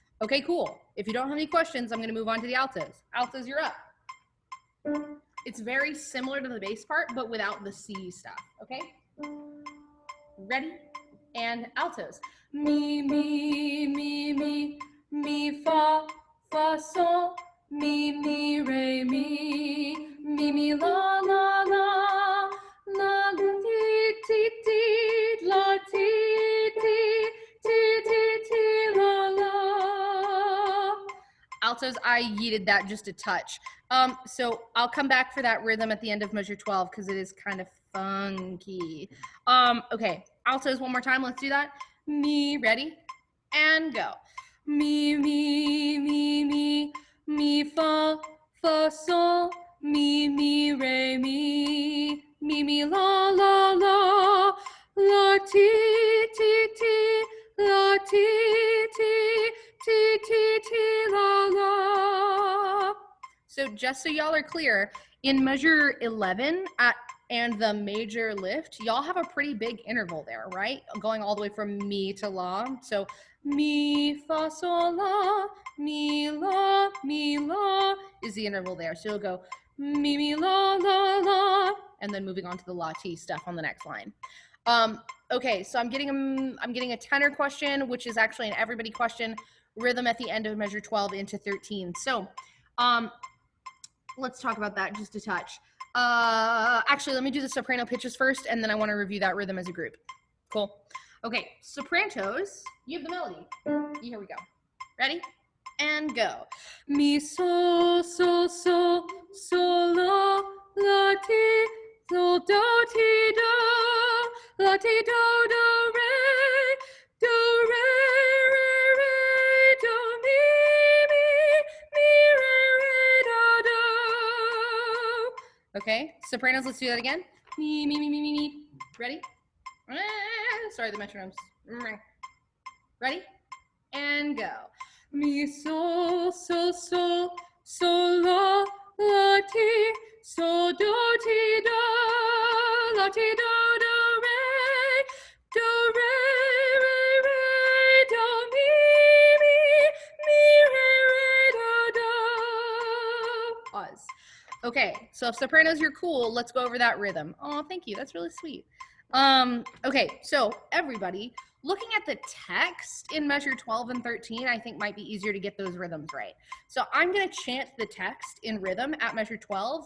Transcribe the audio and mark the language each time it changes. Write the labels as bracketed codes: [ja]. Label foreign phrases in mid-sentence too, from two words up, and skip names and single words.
[en] Okay, cool. If you don't have any questions, I'm going to move on to the altos. Altos, you're up. It's very similar to the bass part, but without the C stuff, okay? Ready? And altos. Mi, mi, mi, mi, mi, fa, fa, sol, mi, re, mi, la, la, la, la, ti, ti, ti, la, ti, ti, ti, ti, ti, la, la. Altos, I yeeted that just a touch. So I'll come back for that rhythm at the end of measure 12 because it is kind of funky. Okay, altos one more time. Let's do that. Mi, ready? And go. Mi, mi, mi, mi, mi, fa, fa, sol, mi, re, mi, la, la, la, la, ti, ti, ti, la, ti, ti, ti, ti, ti, la, la. So just so y'all are clear, in measure 11 and the major lift, y'all have a pretty big interval there, right? Going all the way from mi to la. So mi, fa, sol, la, mi, la is the interval there. So you'll go mi, la, la, la, and then moving on to the la, ti stuff on the next line. Okay, so I'm getting a tenor question, which is actually an everybody question, rhythm at the end of measure 12 into 13. So let's talk about that just a touch. Actually, let me do the soprano pitches first, and then I want to review that rhythm as a group. Cool. Okay, sopranos, you have the melody. Here we go. Ready? And go. Mi, sol, sol, sol, sol, la, la, ti, sol, do, ti, do, la, ti, do, re, do, mi, re, do. Okay, sopranos, let's do that again. Me. Ready? Sorry, the metronome's. Ready? And go. Mi, sol, sol, sol, sol, la, la, ti, sol, do, ti, do, la, ti, do, re, do, mi, re, do. Pause. Okay, so if sopranos, you're cool, let's go over that rhythm. Oh, thank you. That's really sweet. Okay, so everybody, looking at the text in measure 12 and 13, I think might be easier to get those rhythms right. So I'm going to chant the text in rhythm at measure 12.